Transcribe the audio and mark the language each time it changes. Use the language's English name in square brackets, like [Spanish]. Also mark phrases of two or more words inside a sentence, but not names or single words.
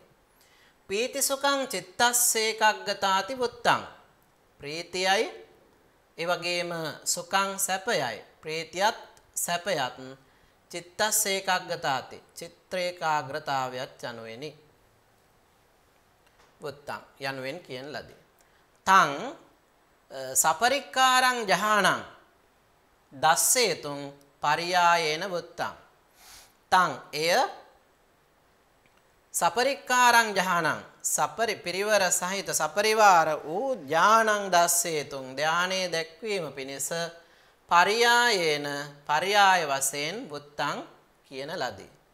[Pali] පීති සුඛං චිත්තස්සේකග්ගතාති වුත්තං. [Sinhala] ප්‍රීතියයි ඒ වගේම සුඛං සැපයයි. ප්‍රීතියත් සැපයත් චිත්තස්සේකග්ගතාති චිත්‍රේකාග්‍රතාවයත් යනුවෙනි. වුත්තං යනුවෙන් කියන ලදී. [Pali] තං සපරික්කාරං ජහානං දස්සේතුං පරියායේන වුත්තං. [Sinhala] තං එය [Pali] සපරික්කාරං ජහානං [Sinhala] පිරිවර සහිත සපරිවාර වූ [Pali] ඥානං දස්සේතුං [Sinhala] ධානයේ දැක්වීම පිණිස පරියායේන පරියාය වශයෙන් වුත්තං කියන ලදී.